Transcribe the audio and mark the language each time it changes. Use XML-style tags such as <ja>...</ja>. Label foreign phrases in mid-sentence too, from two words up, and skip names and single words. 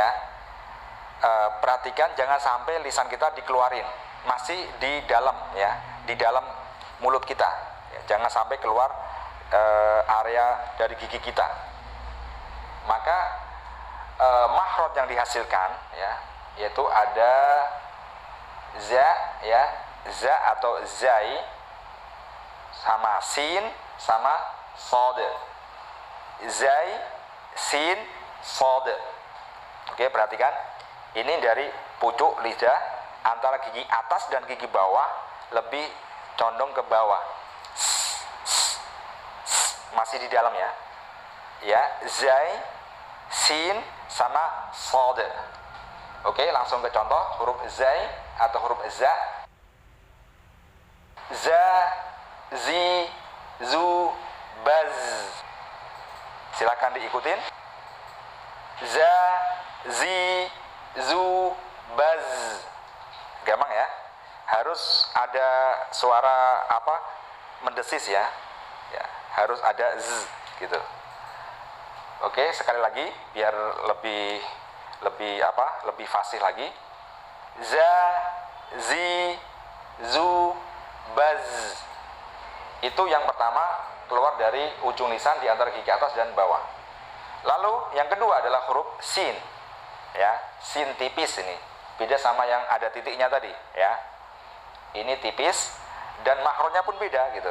<id>Perhatikan jangan sampai lisan kita dikeluarin, masih di dalam ya, di dalam mulut kita ya, jangan sampai keluar area dari gigi kita. Maka makhraj yang dihasilkan ya, yaitu ada za ya, za atau zai sama sin sama sod. Zai, sin, sod. Oke, perhatikan. Ini dari pucuk lidah antara gigi atas dan gigi bawah lebih condong ke bawah. Masih di dalam ya. Ya, zai, sin sama sod. Oke, langsung ke contoh huruf zai atau huruf za.</id> <ar>Za, zi, zu, baz.</ar> <id>Silakan diikutin.</id> <ar>Za, zi, zu, baz.</ar> <id>Gampang ya. Harus ada suara apa? Mendesis ya. Ya, harus ada z gitu. Oke, sekali lagi biar lebih fasih lagi.</id> <ar>Za, zi, zu, baz.</ar> <id>Itu yang pertama keluar dari ujung lisan di antara gigi atas dan bawah. Lalu yang kedua adalah huruf sin. Ya, sin tipis ini. Beda sama yang ada titiknya tadi, ya. Ini tipis dan makhrajnya pun beda gitu.</id>